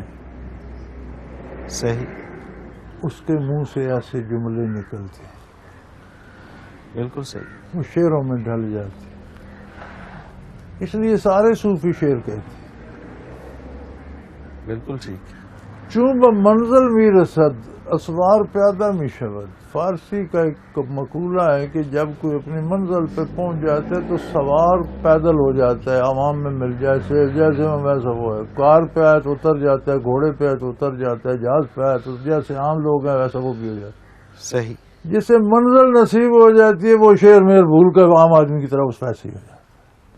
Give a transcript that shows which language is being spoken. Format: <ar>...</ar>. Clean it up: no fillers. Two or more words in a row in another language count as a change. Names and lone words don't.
<ur>صحیح. اس کے منہ سے ایسے جملے نکلتے ہیں، بالکل صحیح. وہ شعروں میں ڈھل جاتے ہیں. اس لیے سارے صوفی شعر کہتے ہیں. بالکل ٹھیک.</ur> <fa>چون به منزل میرسد اسوار پیادہ می شود.</fa> <ur>فارسی کا ایک مقولہ ہے کہ جب کوئی اپنی منزل پہ پہنچ جاتا ہے تو سوار پیدل ہو جاتا ہے، عوام میں مل جائے، جیسے میں ویسا وہ ہے. کار پہ آئے تو اتر جاتا ہے، گھوڑے پہ آئے تو اتر جاتا ہے، جہاز پہ آئے تو جیسے عام لوگ ہیں ویسا وہ بھی ہو جاتا ہے. صحیح. جسے منزل نصیب ہو جاتی ہے وہ شعر میر بھول کر عام آدمی کی طرف اس ویسے ہی ہو جاتا ہے.</ur>